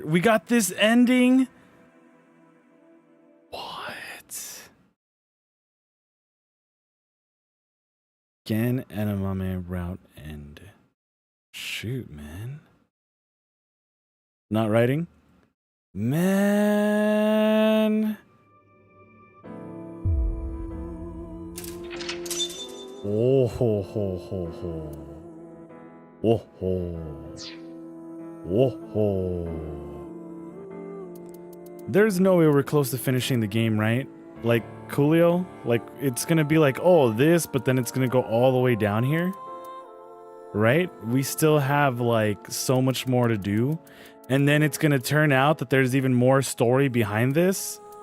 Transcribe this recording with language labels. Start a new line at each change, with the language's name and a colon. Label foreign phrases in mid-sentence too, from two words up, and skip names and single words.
English: We got this ending? What? Gen Enamame route end. Shoot, man. Not writing? Man. Oh ho ho ho ho. Oh ho. Oh ho. There's no way we're close to finishing the game, right? Like, Coolio? Like, it's gonna be like, oh, this, but then it's gonna go all the way down here? Right? We still have, like, so much more to do. And then it's gonna turn out that there's even more story behind this?